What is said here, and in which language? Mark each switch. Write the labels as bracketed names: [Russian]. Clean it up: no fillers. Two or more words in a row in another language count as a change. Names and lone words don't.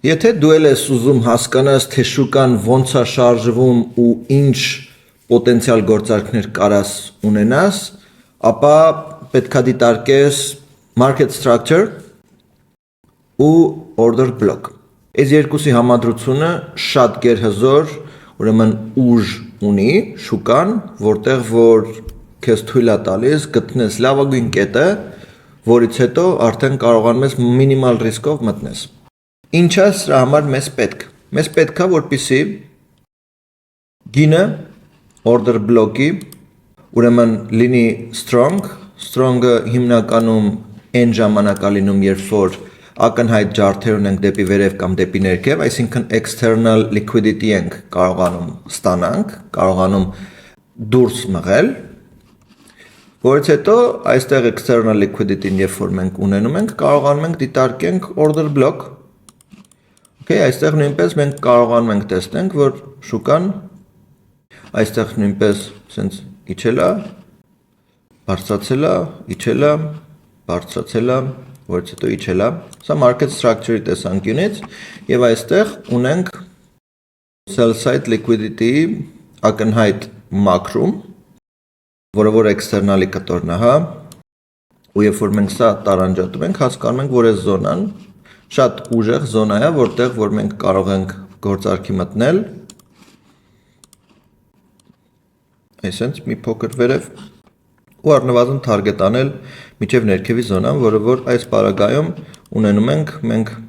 [Armenian] Եթե դու ես ուզում հասկանաս, թե շուկան ոնց է շարժվում ու ինչ պոտենցիալ գործարքներ կարաս ունենաս, ապա պետք է դիտարկես [English] market structure [Armenian] ու [English] order block։ [Armenian] Այս երկուսի համադրությունը շատ գերհզոր, ուրեմն ուժ ունի շուկան, որտեղ որ քեզ թույլ է տալիս գտնես լավագույն կետը, որից հետո արդեն կարողանում ես մինիմալ ռիսկով մտնես։ Ինչ է սրա համար մեզ պետք։ Մեզ պետք է, որպեսզի գինը [English] order block- [Armenian] ի ուրեմն լինի strong-ը հիմնականում այն ժամանակ է լինում, երբ որ ակնհայտ ջարդեր ունենք դեպի վերև կամ դեպի ներքև, այսինքն [English] external liquidity [Armenian] ենք կարողանում ստանանք, կարողանում դուրս մղել, որից հետո այստեղ [English] external liquidity- [Armenian] ն երբ որ մենք ունենում ենք, կարողանում ենք դիտարկենք [English] order block։ [Armenian] Okay, այստեղ նույնպես մենք կարողանում ենք տեսնենք, որ շուկան այստեղ նույնպես սենց իջել է, բարձրացել է, իջել է, բարձրացել է, որից հետո իջել է։ Սա [English] market structure- [Armenian] ի տեսանկյունից եւ այստեղ ունենք [English] sell side liquidity- [Armenian] ի ակնհայտ մակրում, որը որ external-ի կտորն է, հա։ Ու երբ որ մենք սա տարանջատում ենք, հասկանում ենք, որ այս զոնան շատ ուժեղ զոնա է, որտեղ որ մենք կարող ենք գործարքի մտնել։ Այսինքն մի փոքր վերև ու առնվազն target անել միջև ներքևի զոնան, որը որ այս պարագայում ունենում ենք մենք